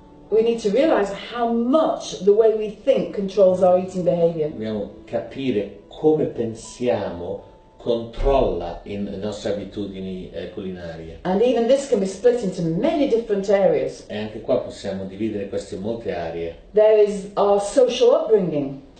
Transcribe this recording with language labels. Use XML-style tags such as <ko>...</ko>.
<en>we need to realize how much the way we think controls our eating behavior.</en> <it>dobbiamo capire come pensiamo controlla le nostre abitudini culinarie.</it> <en>And even this can be split into many different areas.</en> <it>E anche qua possiamo dividere questo in molte aree.</it> <en>There is our social upbringing.</en>